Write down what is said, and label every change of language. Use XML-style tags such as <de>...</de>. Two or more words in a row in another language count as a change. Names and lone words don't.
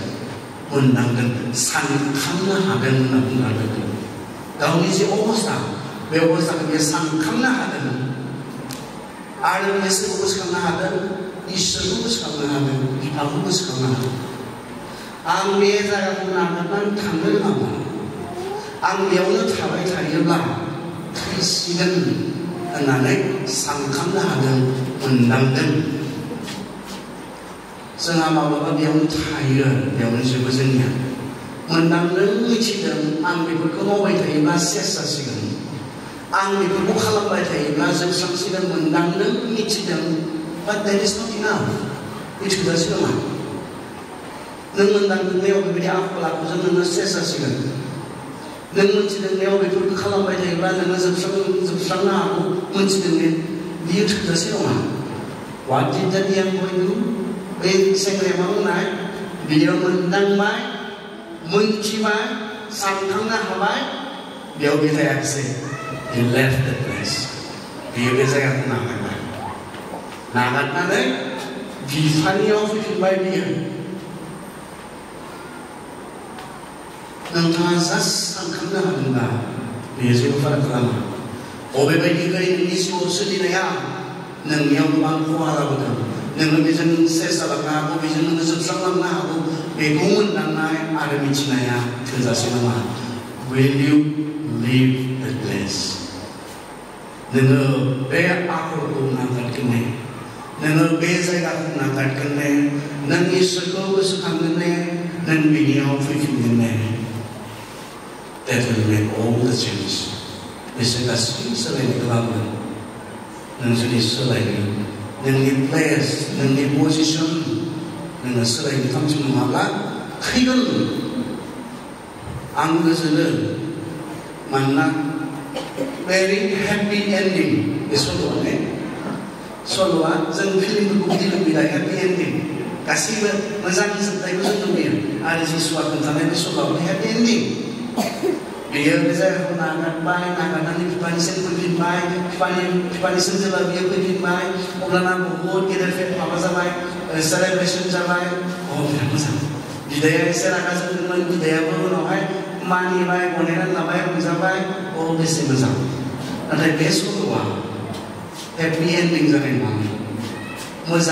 <brx>मोनदांदों सानखांनो हादों होनना बुंलांदों गावनि जे अबस्था बे अबस्थाखौ बियो सानखांनो हादों आरो बियो सोरखौ गोसोखांनो हादों इसोरखौ गोसोखांनो हादों बिफाखौ गोसोखांनो हादों आं बे जायगाखौ नागारनानै थांनो नामा आं बेयावनो थाबाय थायोब्ला थैसिगोन होननानै सानखांनो हादों मोनदांदों जोंहा माब्लाबा बेयावनो थायो बेयावनो जोबो जोंनिया मोनदांदों मिथिदों आं बेफोरखौ मावबाय थायोब्ला सेस जासिगोन आं बेफोरखौ खालामबाय थायोब्ला जोबस्रांसिगोन मोनदांदों मिथिदों</brx> <en>but that is not enough</en> <brx>बे थोजासे नङा नों मोनदांनायाव बेबायदि आखल आखुजों नोङो सेस जासिगोन नों मोनथिदोंनायाव बेफोरखौ खालामबाय थायोब्ला नोङो जोबस्रांनो हागौ मोनथिदों बियो थोजासे नङा</brx> <en>what did that young boy do</en> <brx>बे सेंग्राया मा बुंनाय बियो मोनदांबाय मोनथिबाय सानखांनो हाबाय बेयाव बे थायाखिसै</brx> <en>he left the place</en> <brx>बियो बे जायगाखौ नागारबाय नागारनानै बिफानियाव फैफिनबाय बियो नोंथाङा जास्ट सानखांनो हादोंब्ला बेयो जेबो फाराग खालामा बबेबायदियै नोंनि जिउआव सोलिनाया नोंनियाव गोबां खहा लाबोदों नोङो बेजों सेस जालांनो हागौ बेजों नोङो जोबस्रांलांनो हागौ बेखौ मोनदांनाय आरो मिथिनाया थोजासे नङा</brx> <en>will you leave the place</en> <brx>नोङो बे आखलखौ नागारगोन नोङो बे जायगाखौ नागारगोन नों इसोरखौ गोसोखांगोन नों बिनियाव फैफिनगोन</brx> <en>that will make all the change</en> <brx>बिसोर गासैबो सोलायनायखौ लाबोगोन नों जुदि सोलायनो नोंनि प्लेस नोंनि पजिसन नोङो सोलायनो थांखि नङाब्ला थैगोन आं गोजोनो मानोना</brx> <en>very happy ending</en> <brx>बे सल'आ जों फिल्मफोरखौ बिदि लुबैला</brx> <en>happy ending</en> <brx>गासैबो मोजां जोबनायखौ जों लुबैयो आरो जिसुआ खोन्थानाय बे सल'आबो</brx> <en>happy ending</en> <brx>बेयो बे जायगाखौ नागारबाय नागारनानै बिफानिसिम फैफिनबाय बिफानिसिम जेब्ला बियो फैफिनबाय अब्लाना बहुद गेदेर माबा जाबाय सेलेब्रेसन जाबाय बिराद मोजां बिदाया एसे रागा जोंदोंमोन बिदायाबो उनावहाय मानिबाय गनायनानै लाबाय रंजाबाय बेसे मोजां नाथाय बे सल'आ</brx> <en>happy ending</en> <brx>जानाय नङामोन मोजां</brx>